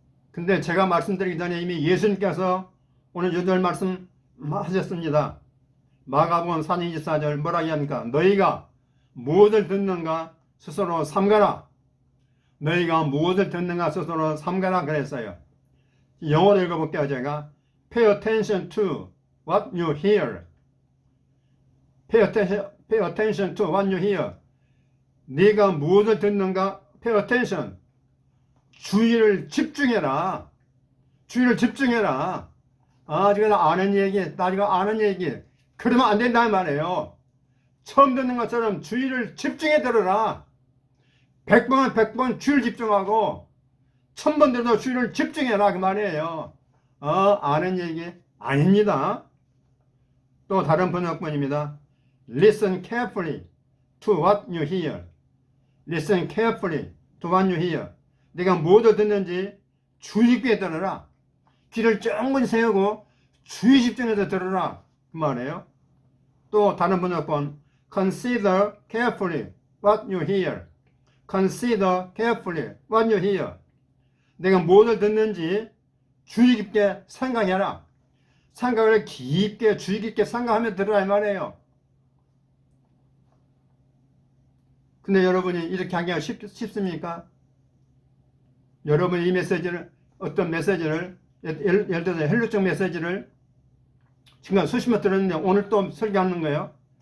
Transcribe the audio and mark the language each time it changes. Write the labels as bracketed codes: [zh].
[ko] 근데 제가 말씀드리기 전에 이미 예수님께서 오늘 요절 말씀하셨습니다. 마가복음 4장 24절 뭐라 이야기합니까? 너희가 무엇을 듣는가 스스로 삼가라. 너희가 무엇을 듣는가 스스로 삼가라 그랬어요. 영어로 읽어볼게요. 제가 [en] Pay attention to what you hear. Pay attention to what you hear. [ko] 네가 무엇을 듣는가? [en] Pay attention. [ko] 주의를 집중해라. 주의를 집중해라. 지금 아는 얘기, 나리가 아는 얘기. 그러면 안 된다는 말이에요. 처음 듣는 것처럼 주의를 집중해 들어라. 100번은 100번 주의를 집중하고 1000번 들어도 주의를 집중해라 그 말이에요. 아는 얘기 아닙니다. 또 다른 번역본입니다. [en] Listen carefully to what you hear. Listen carefully to what you hear. [ko] 내가 무엇을 듣는지 주의 깊게 들어라. 귀를 쫑긋 세우고 주의 집중해서 들어라 그 말이에요. 또 다른 번역본 [en] Consider carefully what you hear. Consider carefully what you hear. [ko] 내가 무엇을 듣는지 주의 깊게 생각해라. 생각을 깊게 주의 깊게 생각하며 들으라 이 말이에요. 근데 여러분이 이렇게 하기가 쉽습니까? 여러분이 이 메시지를, 어떤 메시지를, 예를 들어서 헬루적 메시지를 지금 수십 번 들었는데 오늘 또 설교하는 거예요.